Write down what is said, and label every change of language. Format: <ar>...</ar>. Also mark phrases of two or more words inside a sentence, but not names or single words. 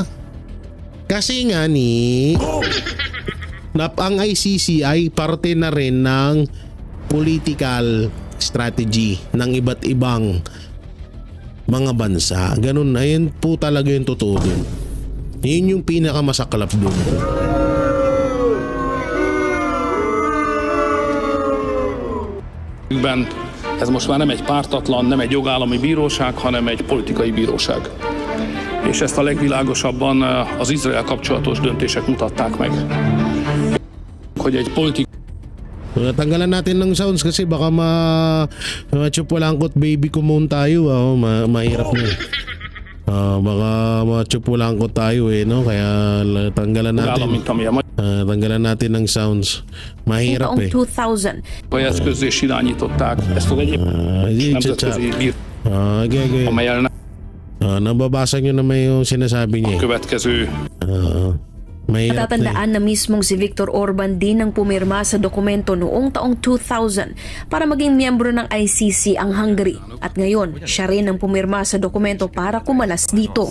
<tl>Kasi nga ang ICC ay parte na rin ng</tl> <en>political strategy</en> <tl>ng iba't ibang mga bansa. Ganun na, yun po talaga yung totoo dun. Yun yung pinakamasaklap doon.</tl> <hu>Ez most már nem egy pártatlan, nem egy jogállami bíróság, hanem egy politikai bíróság. És ezt a legvilágosabban az Izrael kapcsolatos döntések mutatták meg. Hogy egy politikai</hu> <tl>Tanggalan natin ng sounds kasi baka ma-chupulangkot baby kumon tayo. Mahirap na. Baka ma-chupulangkot tayo no? Kaya tanggalan natin. Tanggalan natin ng sounds. Mahirap Taong eh. 2000,</tl> <hu>eszközzé is irányították ezt az egyéb nemzetközi</hu> <tl>Okay.</tl> <hu>amelyel</hu> <tl>Nababasa nyo naman yung sinasabi niya.</tl> <hu>következő</hu> <tl>Mahirap na natatandaan na mismong si Viktor Orban din ang pumirma sa dokumento noong taong 2000 para maging miyembro ng ICC ang Hungary. At ngayon, siya rin ang pumirma sa dokumento para kumalas dito.</tl>